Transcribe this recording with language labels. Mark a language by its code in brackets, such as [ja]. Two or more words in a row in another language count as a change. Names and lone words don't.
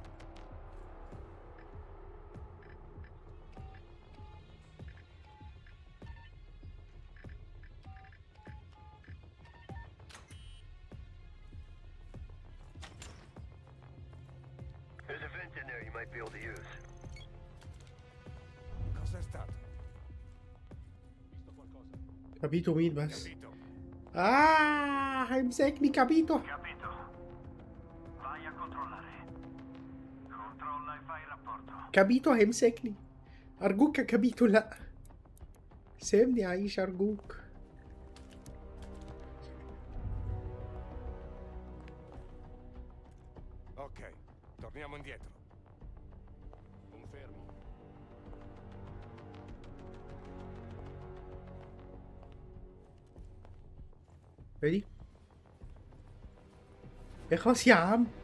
[en] There's a vent in there you might be able to use. [it] Cosa è stato? [ar] كابيتو مين بس؟ هيمسكني كابيتو. [it] Capito. Vai a controllare. Controlla e fai rapporto. [ar] كابيتو هيمسكني. ارجوك يا كابيتو لا. سيبني اعيش ارجوك. [it] Ok, torniamo indietro. Confermo. [ar] ready اخلص يا عم.